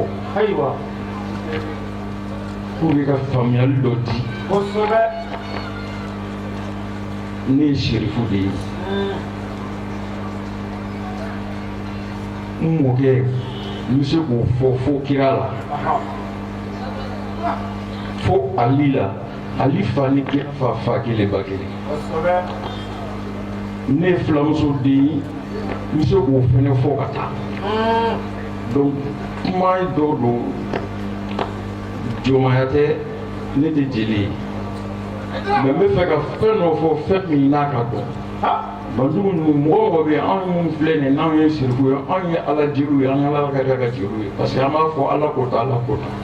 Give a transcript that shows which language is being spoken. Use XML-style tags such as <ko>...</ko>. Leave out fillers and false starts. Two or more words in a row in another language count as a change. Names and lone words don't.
<bm>Ayiwa.</bm> <fr>pour que</fr> <bm>ka faamuyali dɔ di Kosɛbɛ. ne ye serifu de ye n mɔkɛ n bɛ se k'o fɔ fo kira la Aha. fo ali la ali fa ni kira fa kelen ba kelen Kosɛbɛ. ne ye filamuso den ye n bɛ se k'o fɛnɛ fɔ ka taa donc kuma dɔ don jɔnmaya tɛ ne tɛ jeli ye mais n bɛ fɛ ka fɛn dɔ fɔ fɛn min n'a ka dɔn banjugu ninnu mɔgɔ mɔgɔ bɛ yen anw minnu filɛ nin ye n'anw ye siriku ye anw ye ala jeliw ye an ka ala ka jeliw ye</bm> <fr>parce que</fr> <bm>an b'a fɔ ala ko ta ala ko ta</bm>